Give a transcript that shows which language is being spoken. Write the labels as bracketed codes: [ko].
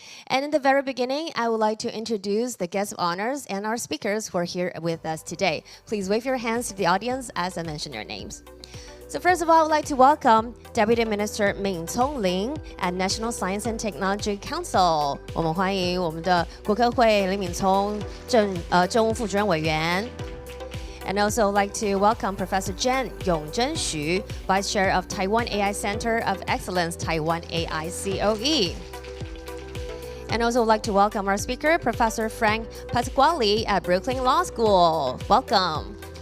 [en] And in the very beginning, I would like to introduce the guest of honors and our speakers who are here with us today. Please wave your hands to the audience as I mention your names. So first of all, I would like to welcome Deputy Minister Wen-Tsong Lin at National Science and Technology Council. [zh] 我们欢迎我们的国科会林敏聪政务副主任委员。 [en] And also like to welcome Professor Jen Yongzhen Xu, Vice Chair of Taiwan AI Center of Excellence, Taiwan AI COE. And also would like to welcome our speaker, Professor Frank Pasquale at Brooklyn Law School. Welcome.